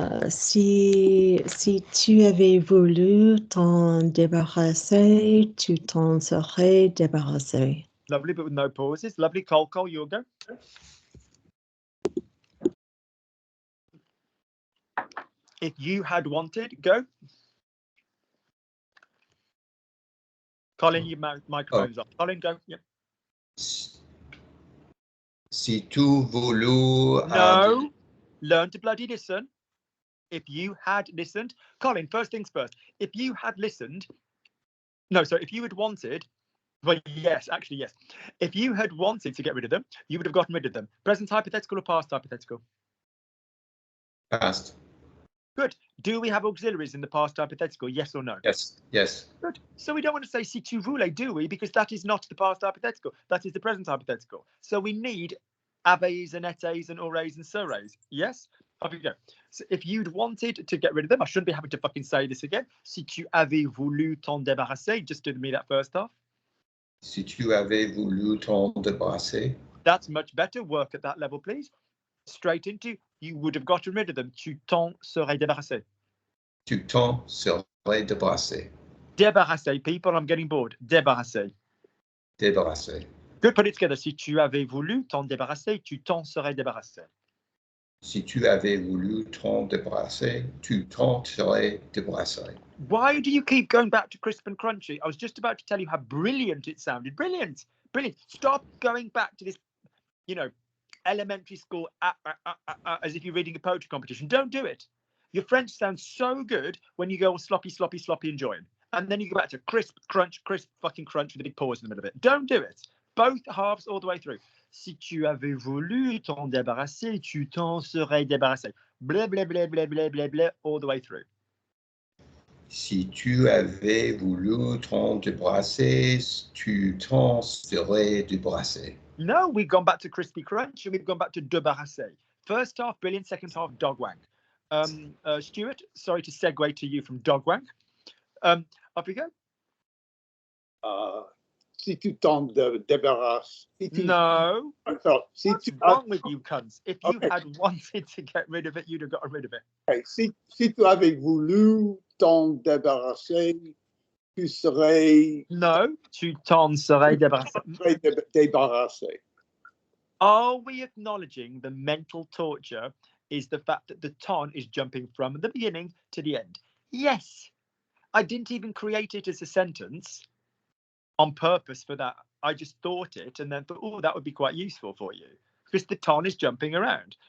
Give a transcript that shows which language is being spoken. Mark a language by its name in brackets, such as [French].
[French] Si tu avais voulu t'en débarrasser, tu t'en serais débarrassé. [English] Lovely, but with no pauses. Lovely. Cole, you'll go. If you had wanted, go. Colin, your microphone's off. Colin, go. Yep. [French] Si tu voulu... [English] No. Learn to bloody listen. If you had listened. Colin, first things first. If you had listened. No, so if you had wanted. Well, yes, actually, yes. If you had wanted to get rid of them, you would have gotten rid of them. Present hypothetical or past hypothetical? Past. Good. Do we have auxiliaries in the past hypothetical? Yes or no? Yes. Yes. Good. So we don't want to say [French] si tu voulais, [English] do we? Because that is not the past hypothetical. That is the present hypothetical. So we need aves and etes and aures and seres. Yes? Off you go. So if you'd wanted to get rid of them, I shouldn't be having to fucking say this again. [French] Si tu avais voulu t'en débarrasser, [English] just do me that first half. [French] Si tu avais voulu t'en débarrasser. [English] That's much better. Work at that level, please. Straight into, you would have gotten rid of them. [French] Tu t'en serais débarrassé. Tu t'en serais débarrassé. [English] Débarrassé, people, I'm getting bored. [French] Débarrassé. Débarrassé. [English] Good, put it together. [French] Si tu avais voulu t'en débarrasser, tu t'en serais débarrassé. Si tu avais voulu t'en débarrasser, tu t'en serais débarrassé. [English] Why do you keep going back to crisp and crunchy? I was just about to tell you how brilliant it sounded. Brilliant. Brilliant. Stop going back to this, you know, elementary school as if you're reading a poetry competition. Don't do it. Your French sounds so good when you go all sloppy, sloppy, sloppy and join. And then you go back to crisp, fucking crunch with a big pause in the middle of it. Don't do it. Both halves all the way through. [French] Si tu avais voulu t'en débarrasser, tu t'en serais débarrassé. [English] Blah, blah, blah, blah, blah, blah, blah, all the way through. [French] Si tu avais voulu t'en débarrasser, tu t'en serais débarrassé. [English] No, we've gone back to crispy crunch and we've gone back to débarrassé. First half, brilliant. Second half, dog wank. Stuart, sorry to segue to you from dog wank. Off we go. [French] Si tu t'en débarrasses. [English] No. [French] Si [English] What's wrong with you cunts? If you had wanted to get rid of it, you'd have gotten rid of it. Okay. [French] Si tu avais voulu t'en débarrasser, tu serais... No, tu t'en serais débarrassé. Débarrassé. [English] Are we acknowledging the mental torture is the fact that the ton is jumping from the beginning to the end? Yes. I didn't even create it as a sentence on purpose for that. I just thought it and then thought, oh, that would be quite useful for you. Because the ton is jumping around.